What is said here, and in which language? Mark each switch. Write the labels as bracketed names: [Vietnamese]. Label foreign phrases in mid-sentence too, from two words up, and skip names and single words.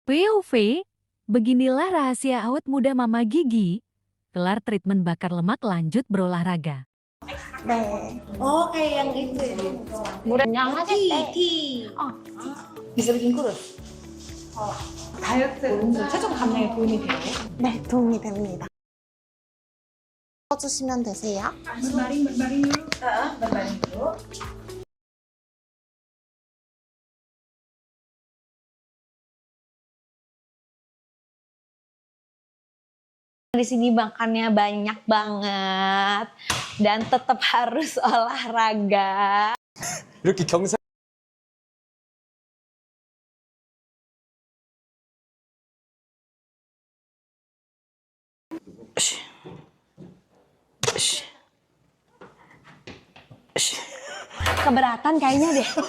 [Indonesian] POV, beginilah rahasia awet muda Mama Gigi. Kelar treatment bakar lemak lanjut berolahraga. 네. kayak yang itu ya. [Korean] 물에 티. [Indonesian] bisa bikin kurus. [Korean] 다이어트 체중 감량에 도움이 돼요. 네, 도움이 됩니다. 써주시면 되세요. [Indonesian] berbaring dulu. Berbaring dulu. Di sini makannya banyak banget dan tetap harus olahraga. [Korean] 이렇게 경사 [Indonesian] Keberatan kayaknya deh.